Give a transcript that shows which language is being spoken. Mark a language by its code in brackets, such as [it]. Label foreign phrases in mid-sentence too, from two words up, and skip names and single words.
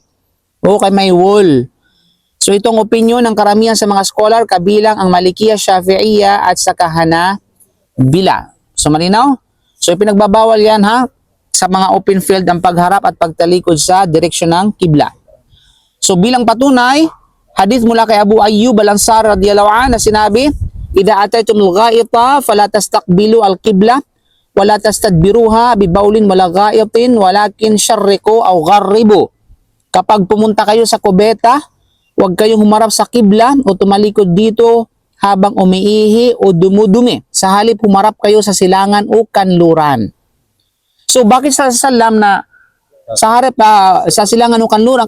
[tl] Okay, may wall. So itong opinion ng karamihan sa mga scholar kabilang ang Malikiya, Shafi'iyya at saka Hanabila. So malinaw? So ipinagbabawal yan sa mga [en] open field [tl] ang pagharap at pagtalikod sa direksyon ng kibla. So bilang patunay, hadith mula kay Abu Ayyub al-Ansari [ar] رضي الله عنه [tl] na sinabi, [ar] "إذا أتيتم الغائط فلا تستقبلوا القبلة ولا تستدبروها ببول ولا غائط ولكن شرقوا أو غربوا." [tl] Kapag pumunta kayo sa kubeta, huwag kayong humarap sa kibla o tumalikod dito habang umiihi o dumudumi. Sa halip humarap kayo sa silangan o kanluran. So bakit sa salam na sa harap sa silangan o kanluran?